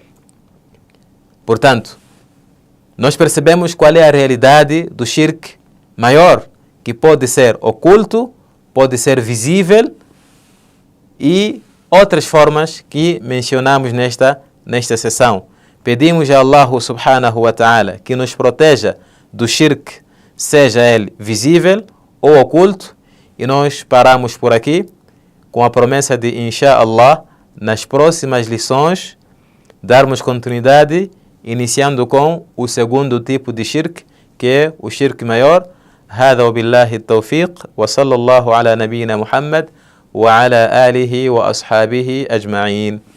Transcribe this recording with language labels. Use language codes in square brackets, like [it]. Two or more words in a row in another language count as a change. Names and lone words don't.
[pt] Portanto, nós percebemos qual é a realidade do shirk maior, que pode ser oculto, pode ser visível, e outras formas que mencionamos nesta sessão. Pedimos a Allah [ar] سبحانه وتعالى [pt] que nos proteja do shirk, seja ele visível ou oculto, e nós paramos por aqui com a promessa de, inshallah, nas próximas lições darmos continuidade, iniciando com o segundo tipo de shirk, que é o shirk maior. [ar] هذا وبالله التوفيق وصلى الله على نبينا محمد وعلى آله وأصحابه أجمعين.